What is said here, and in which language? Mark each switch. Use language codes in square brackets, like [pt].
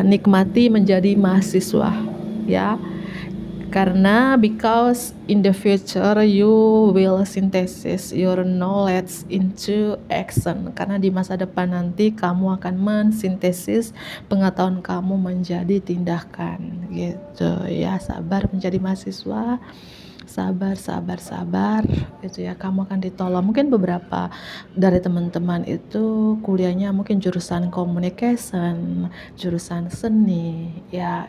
[id] Nikmati menjadi mahasiswa, ya. Karena [en] because in the future you will synthesis your knowledge into action. [id] Karena di masa depan nanti kamu akan mensintesis pengetahuan kamu menjadi tindakan, gitu, ya. Sabar menjadi mahasiswa. Sabar, itu, ya. Kamu akan ditolong. Mungkin beberapa dari teman-teman itu kuliahnya mungkin jurusan communication, jurusan seni, ya.